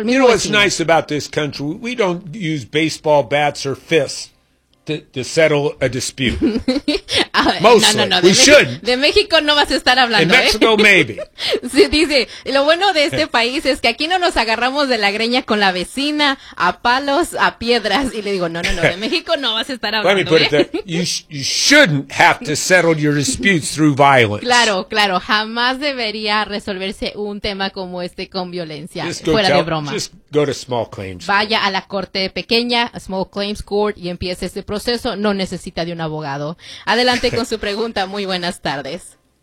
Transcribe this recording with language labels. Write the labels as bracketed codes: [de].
[es] El mismo [en] vecino. You know what's nice about this country? We don't use baseball bats or fists to settle a dispute. Mostly. [es] No, no, no. [en] We should. [es] De México no vas a estar hablando. [en] In Mexico, maybe. [es] Sí, dice, lo bueno de este país es que aquí no nos agarramos de la greña con la vecina, a palos, a piedras. Y le digo, no, no, no, de México no vas a estar hablando. [en] Let me put it there. You shouldn't have to settle your disputes through violence. [es] Claro, claro. Jamás debería resolverse un tema como este con violencia. Fuera de broma. [en] Just go to small claims. [es] Vaya a la corte pequeña, a small claims court, y empiece este proceso. No necesita de un abogado. Adelante con su pregunta. Muy buenas tardes.